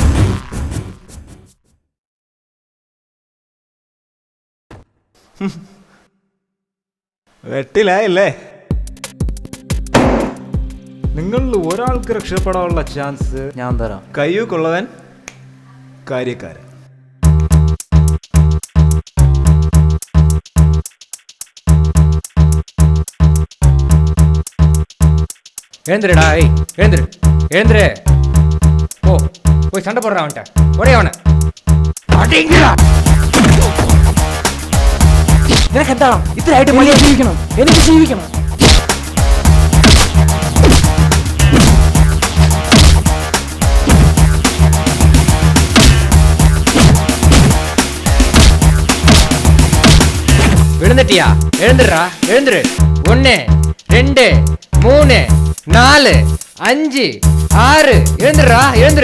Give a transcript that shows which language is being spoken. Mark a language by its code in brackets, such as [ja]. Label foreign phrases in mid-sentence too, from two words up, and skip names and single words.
[ml] വെട്ടിലായല്ലേ? നിങ്ങളിൽ ഒരാൾക്ക് രക്ഷപ്പെടാനുള്ള ചാൻസ് ഞാൻ തരാം. കയ്യൂക്കുള്ളവൻ കാര്യക്കാരൻ. [ta] எழுந்துருடா. ஏய் எழுந்துரு, எழுந்துரு. போ போய் சண்டை போடுறான் அவன்கிட்ட. ஒரே அவனை அடிங்கடா. [ml] നിനക്ക് എന്താണ് ഇത്രയായിട്ട്? മര്യാദ ജീവിക്കണം, എനിക്ക് ജീവിക്കണം. [ta] விழுந்துட்டியா? எழுந்துடுறா, எழுந்துரு. 1 2 3 4 5 6 எழுந்துடுறா, எழுந்துரு.